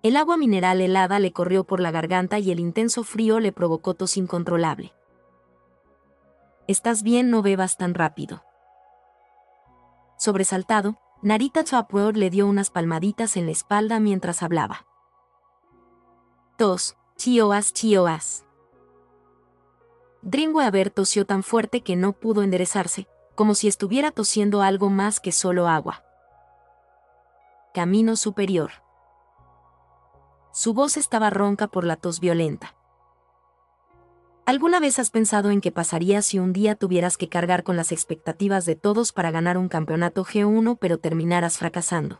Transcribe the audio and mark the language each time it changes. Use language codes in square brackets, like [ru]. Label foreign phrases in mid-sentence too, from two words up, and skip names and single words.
[es] El agua mineral helada le corrió por la garganta y el intenso frío le provocó tos incontrolable. «¿Estás bien? No bebas tan rápido». Sobresaltado, Narita Chopra le dio unas palmaditas en la espalda mientras hablaba. «Tos, chioas, chioas». Dreamweaver tosió tan fuerte que no pudo enderezarse, como si estuviera tosiendo algo más que solo agua. Camino superior. Su voz estaba ronca por la tos violenta. ¿Alguna vez has pensado en qué pasaría si un día tuvieras que cargar con las expectativas de todos para ganar un campeonato G1 pero terminaras fracasando?